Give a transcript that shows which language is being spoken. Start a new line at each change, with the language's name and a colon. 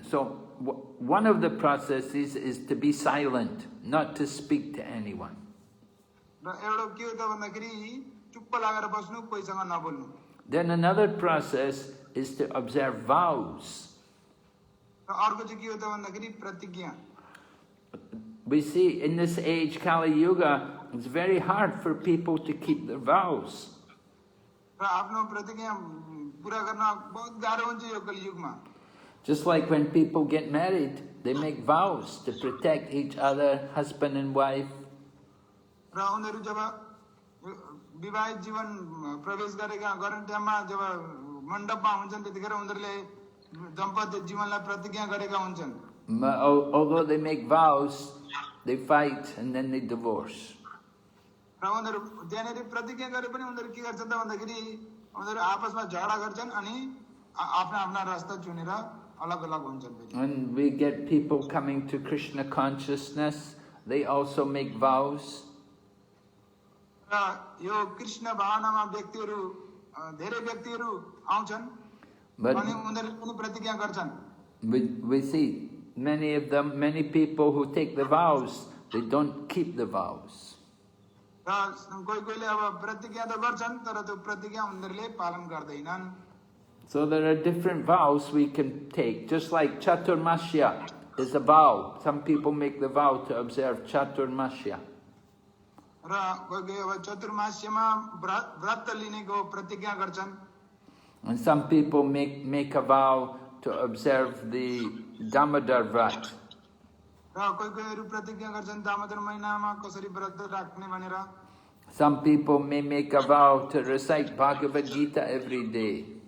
English: So one of the processes is to be silent, not to speak to anyone.
Nepali: र एउटा के हो त भन्दाखेरि चुप्प लागेर बस्नु, कोहीसँग नबोल्नु।
English: Then another process is to observe vows.
Nepali: र अर्को चाहिँ के हो त भन्दाखेरि प्रतिज्ञा।
English: We see in this age, Kali Yuga, it's very hard for people to keep their vows.
Nepali: र आफ्नो प्रतिज्ञा पूरा गर्न बहुत गाह्रो हुन्छ यो कलियुगमा।
English: Just like when people get married, they make vows to protect each other, husband and wife.
Nepali: र उनीहरू जब विवाहित जीवन प्रवेश गरेका गर्ने टाइममा जब मण्डपमा हुन्छन् त्यतिखेर उनीहरूले दम्पत्य जीवनलाई प्रतिज्ञा गरेका हुन्छन्।
English: Although they make vows, they fight and then they divorce.
Nepali: र उनीहरू त्यहाँनिर प्रतिज्ञा गरे पनि उनीहरू के गर्छन् त भन्दाखेरि उनीहरू आपसमा झगडा गर्छन् अनि आफ्ना आफ्ना रास्ता चुनेर अलग अलग हुन्छन्।
English: When we get people coming to Krishna consciousness, they also make vows.
Nepali: र यो कृष्ण भावनामा व्यक्तिहरू धेरै व्यक्तिहरू आउँछन् अनि उनीहरूले पनि प्रतिज्ञा गर्छन्।
English: We see many people who take the vows, they don't keep the vows.
Nepali: र कोहीले अब प्रतिज्ञा त गर्छन् तर त्यो प्रतिज्ञा उनीहरूले पालन गर्दैनन्।
English: So there are different vows we can take, just like Chaturmasya is a vow. Some people make the vow to observe Chaturmasya.
Nepali: र कोही अब चतुर्मास्यमा व्रत लिनेको प्रतिज्ञा गर्छन्।
English: And some people make a vow to observe the Damodar Vrat.
Nepali: र कोहीहरू प्रतिज्ञा गर्छन् दामोदर महिनामा कसरी व्रत राख्ने भनेर।
English: Some people may make a vow to recite Bhagavad Gita every day.